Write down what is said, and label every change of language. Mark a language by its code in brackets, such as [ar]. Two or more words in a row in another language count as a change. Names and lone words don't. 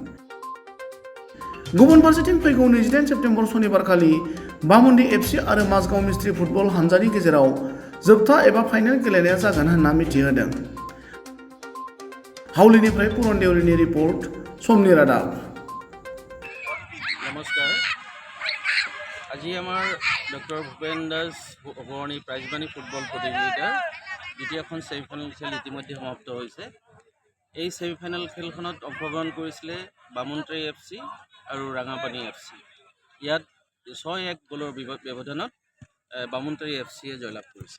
[brx] गुबुन फारसेथिं फैगौ 28 सेप्तेम्बर सनिबारखालि बामुन्डी एफसी आरो माजगाव मिस्ट्रि फुटबल हान्जानि गेजेराव जोबथा एबा फाइनेल गेलेनाया जागोन होनना मिथिहोदों। हाउलीनिफ्राय पुरन देउरीनि रिपर्ट, समनि रादाब। नमस्कार। [as] আজি আমাৰ ডক্টৰ ভূপেন দাস অগ্ৰণী প্ৰাইজমানী ফুটবল প্ৰতিযোগিতাৰ দ্বিতীয়খন ছেমিফাইনেল খেল ইতিমধ্যে সমাপ্ত হৈছে। এই ছেমিফাইনেল খেলখনত অংশগ্ৰহণ কৰিছিলে বামুন্ত্ৰী এফচি আৰু ৰাঙাপানী এফচি। ইয়াত 6-1 গলৰ ব্যৱধানত বামুন্ত্ৰী এফচিয়ে জয়লাভ কৰিছে।